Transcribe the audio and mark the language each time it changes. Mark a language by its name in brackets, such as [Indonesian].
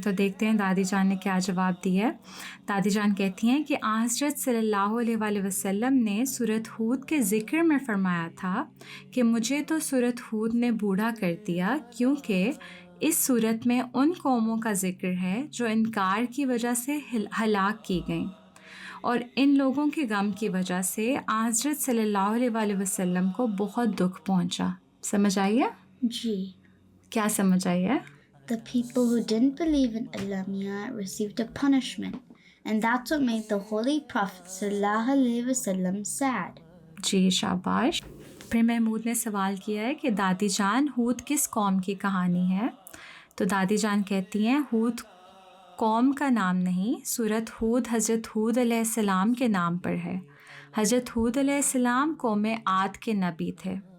[Urdu] تو دیکھتے ہیں دادی جان نے کیا جواب دیا ہے۔ دادی جان کہتی ہیں کہ آن حضرت صلی اللہ علیہ وآلہ وسلم نے سورۃ ہود کے ذکر میں فرمایا تھا کہ مجھے تو سورۃ ہود نے بوڑھا کر دیا، کیونکہ اس سورت میں ان قوموں کا ذکر ہے جو انکار کی وجہ سے ہلاک کی گئیں، اور ان لوگوں کے غم کی وجہ سے آن حضرت صلی اللہ علیہ وآلہ وسلم کو بہت دکھ پہنچا۔ سمجھ آئی ہے؟ جی۔ کیا سمجھ آئی ہے؟ [English] The people who didn't believe in Allah Mia received a punishment, and that's what made the Holy Prophet sallallahu alaihi wasallam sad. [Urdu] جی شاباش۔ پھر محمود نے سوال کیا ہے کہ دادی جان، ہود کس قوم کی کہانی ہے؟ تو دادی جان کہتی ہیں ہود قوم کا نام نہیں، سورۃ ہود حضرت ہود علیہ السلام کے نام پر ہے۔ حضرت ہود علیہ السلام قوم عاد کے نبی تھے۔